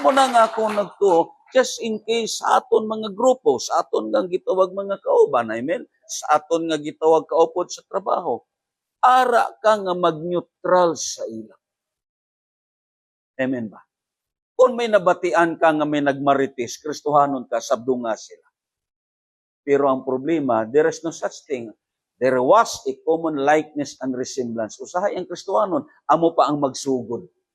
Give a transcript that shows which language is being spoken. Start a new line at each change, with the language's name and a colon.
Hiligaynon: Amo na nga ako nagtuo,
English: just in case
Hiligaynon: sa aton mga grupo, sa aton nga gitawag mga kauban, amen? Sa aton nga gitawag kaupod sa trabaho, ara ka nga mag-neutral sa ila. Amen ba? Kung may nabatian ka nga may nagmarites, Kristohanon ka, sabdunga sila. Pero ang problema,
English: there is no such thing. There was a common likeness and resemblance.
Hiligaynon: Usahay ang Kristohanon, amo pa ang magsugod.